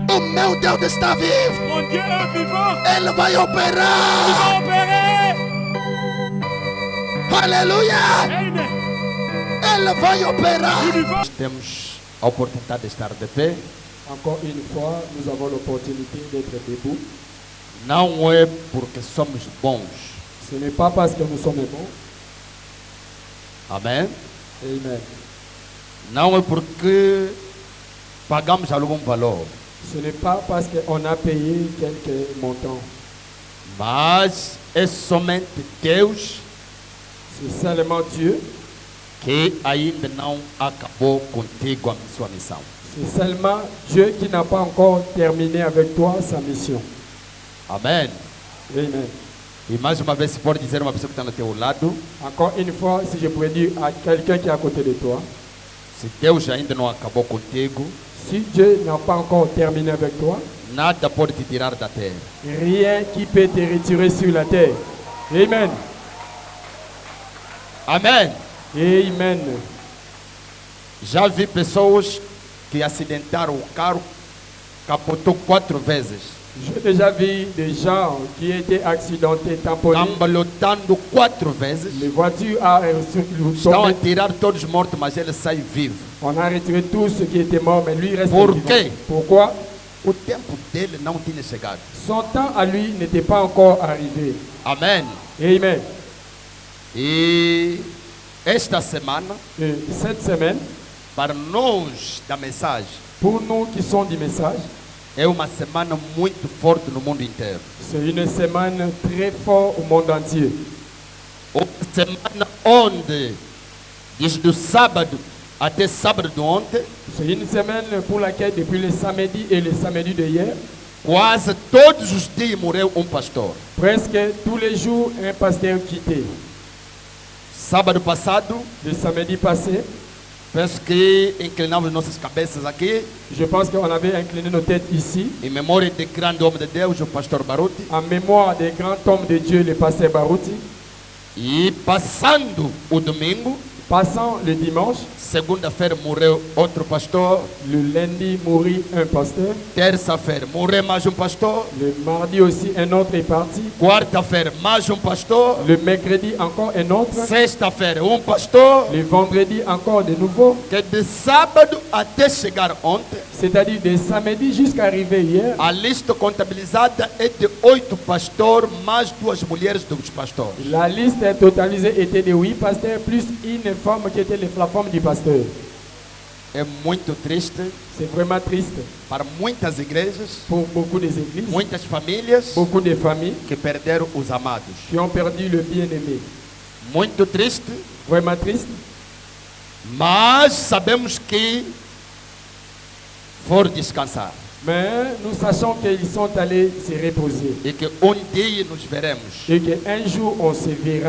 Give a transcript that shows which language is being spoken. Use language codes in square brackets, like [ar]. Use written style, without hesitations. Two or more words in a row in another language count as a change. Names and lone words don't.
[pt] O meu Deus está vivo. [fr] Mon Dieu est vivant. [pt] Ele vai [fr] Il va [pt] operar. [fr] opérer. [pt] Aleluia. [fr] Amen. [pt] Ele vai operar. [fr] Il va. [pt] Temos a oportunidade de estar de pé. [fr] Encore une fois, nous avons l'opportunité d'être debout. [pt] Não é porque somos bons. [fr] Ce n'est pas parce que nous sommes bons. [pt] Amém? [fr] Amen. [pt] Não é porque pagamos algum valor. [fr] Ce n'est pas parce qu'on a payé quelques montants. [pt] Mas é somente Deus [fr] C'est seulement Dieu. [pt] que ainda não acabou contigo a sua missão. [fr] C'est seulement Dieu qui n'a pas encore terminé avec toi sa mission. [pt] Amém? [fr] Amen. [pt] E mais uma vez, se pode dizer uma pessoa que está no teu lado, [fr] Encore une fois, si je pourrais dire à quelqu'un qui est à côté de toi, [pt] se Deus ainda não acabou contigo, [fr] si Dieu n'a pas encore terminé avec toi, [pt] nada pode te tirar da terra. [fr] rien qui peut te retirer sur la terre. Amen. [pt] Amém? [fr] Amen. [pt] Já vi pessoas que acidentaram o carro, capotou 4 vezes. [fr] J'ai déjà vu des gens qui étaient accidentés, tamponnés. [pt] Cambalhotando 4 vezes. [fr] Les voitures ont [pt] Estão a [fr] tombé. [pt] tirar todos mortos, mas ele sai vivo. [fr] On a retiré tous ceux qui étaient morts, mais lui il reste Pour vivant. [pt] quê? [fr] Pourquoi? [pt] O tempo dele não tinha chegado. [fr] Son temps à lui n'était pas encore arrivé. [pt] Amém? [fr] Amen. [pt] E esta semana, [fr] Et cette semaine, [pt] para nós da mensagem, [fr] pour nous qui sommes du message, [pt] é uma semana muito forte no mundo inteiro. [fr] c'est une semaine très forte au monde entier. [pt] Uma semana onde, desde o sábado até sábado de ontem, [fr] C'est une semaine pour laquelle, depuis le samedi et le samedi de hier, [pt] quase todos os dias morreu um pastor. [fr] presque tous les jours, un pasteur quittait. [pt] Sábado passado, [fr] Le samedi passé, [pt] penso que inclinamos nossas cabeças aqui, [fr] je pense qu'on avait incliné nos têtes ici, [pt] em memória de grande homem de Deus, o pastor Baruti. [fr] en mémoire des grands hommes de Dieu, le pasteur Barouti. [pt] E passando o domingo, [fr] Passant le dimanche, [pt] segunda-feira morreu outro pastor, [fr] le lundi mourit un pasteur, [pt] terça-feira morreu mais um pastor, [fr] le mardi aussi un autre est parti, [pt] quarta-feira mais um pastor, [fr] le mercredi encore un autre, [pt] sexta-feira um pastor, [fr] le vendredi encore de nouveau, [pt] que de sábado até chegar ontem, [fr] c'est-à-dire de samedi jusqu'à arriver hier. [pt] a lista contabilizada é de 8 pastores mais 2 mulheres dos pastores. [fr] La liste totalisée était de 8 pasteurs plus une femme qui était la femme du pasteur. [pt] É muito triste [fr] C'est vraiment triste [pt] para muitas igrejas, [fr] pour beaucoup des églises, [pt] muitas famílias [fr] beaucoup de familles [pt] que perderam os amados. [fr] qui ont perdu le bien-aimé. [pt] Muito triste, [fr] Vraiment triste, [pt] mas sabemos que for descansar [fr] mais nous sachons qu'ils sont allés se reposer [pt] e que dia nos veremos. [fr] et qu'un jour on se verra.